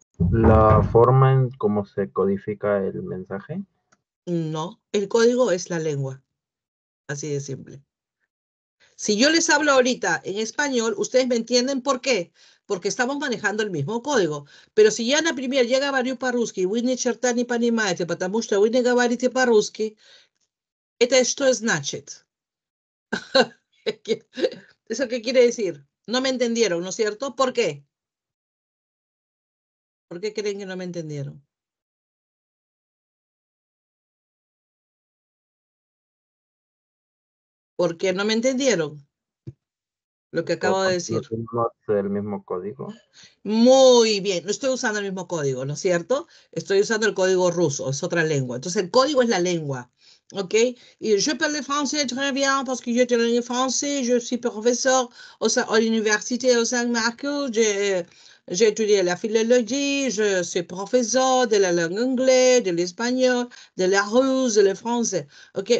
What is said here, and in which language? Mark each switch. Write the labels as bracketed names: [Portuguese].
[Spanish] La forma en cómo se codifica el mensaje. No, el código es la lengua, así de simple. Si yo les hablo ahorita en español, ustedes me entienden por qué, porque estamos manejando el mismo código. Pero si ya [Russian] например, я говорю по-русски, вы ни черта не понимаете, потому что вы не говорите по-русски, ¿это что значит? [Spanish] ¿Eso qué quiere decir? No me entendieron, ¿no es cierto? ¿Por qué? ¿Por qué creen que no me entendieron? ¿Por qué no me entendieron? Lo que acabo de decir. No es el mismo código. Muy bien, no estoy usando el mismo código, ¿no es cierto? Estoy usando el código ruso, es otra lengua. Entonces el código es la lengua, ¿ok? [French] Y je parle français très bien parce que [Spanish] yo tengo [French] français, je suis professeur à l'université au Saint-Marco, j'ai étudié la philologie, je suis professeur de la langue anglaise, de l'espagnol, de la russe, de le français. ¿Ok?